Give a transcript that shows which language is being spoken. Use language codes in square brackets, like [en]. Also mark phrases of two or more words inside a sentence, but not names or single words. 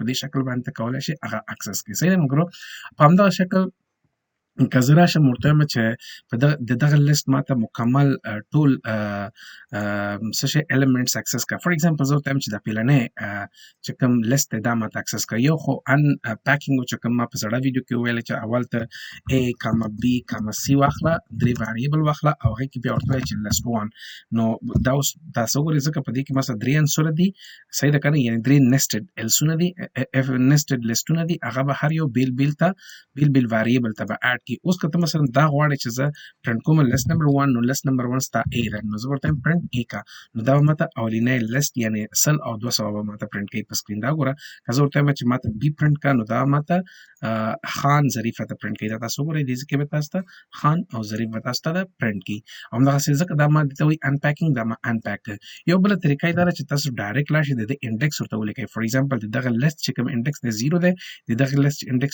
[ps] شکل باندې کولای شي هغه اکسس کړي صحیح ده مګرو په همدغه شکل که زه راشم ورته وایم چې په دغه لیست ماته مکمل ټول څه شی [en] elements access [ps] کړه [en] for example [ps] زه ورته وایم چې دا پیلنی چې کوم لیست دی دا ماته access کړه یو خو unpacking چې کوم ما په زړه ویډیو کې وویل چې اول ته A, B, C واخله 3 variable واخله او هغې کې بیا ورته وایي چې list 1 نو دا اوس تاسو وګورئ ځکه په دې کې مثلا 3 عنصره دي صحیح ده که نه یعنې 3 [en] nested els [ps] ونه دي [en] nested list [ps] ونه دي هغه به هر یو بیل variable ته به add کی اوس که ته مثلا دا غواړې چې زه پرنټ کوم [en] list number [ps] 1 نو [en] list number [ps] 1 ستا A ده نو زه ورته وایم پرنټ A کا نو دا به ماته اولنی list یعنې 100 او 200 به ماته پرنټ کوي په سکرین دا ګوره که زه ورته وایم چې ماته B پرنټ کا نو دا ماته خان ظریف ته پرنټ کوي دا تاسو وګورئ دې کې به تاسو ته خان او ظریف به تاسو ته پرنټ کوي همدغسې ځکه دا ما دې ته وایي unpacking دا ما unpack کړ یو بله طریقه یې دا ده چې تاسو ډایرکټ لاړ شئ د دې انډیکس ورته ولیکئ [en] for example [ps] د دغه لیست چې کوم انډیکس دی 0 دی د دغه لیست انډیکس